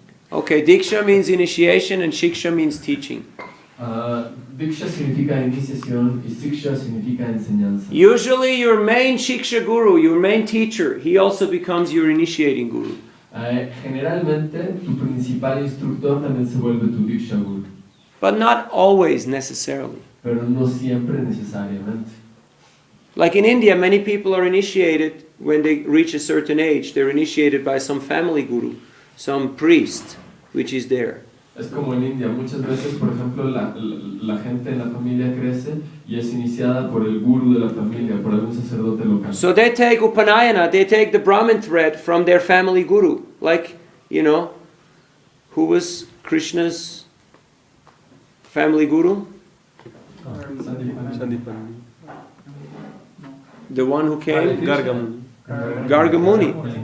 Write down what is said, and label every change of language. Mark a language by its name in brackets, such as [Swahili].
[English] Okay, Diksha means initiation and Shiksha means teaching. [Spanish] Diksha significa iniciación y Siksha significa enseñanza. [English] Usually your main Shiksha Guru, your main teacher, he also becomes your initiating Guru. [Spanish] Generalmente tu principal instructor también se vuelve tu Diksha Guru. [English] But not always necessarily. [Spanish] Pero no siempre necesariamente. [English] Like in India, many people are initiated when they reach a certain age. They're initiated by some family guru, some priest, which is there. [Spanish] Es como en India, muchas veces, por ejemplo, la gente en la familia crece y es iniciada por el guru de la familia, por algún sacerdote local. [English] So they take Upanayana, they take the Brahmin thread from their family guru. Like, who was Krishna's family guru? The one who came? Gargamuni.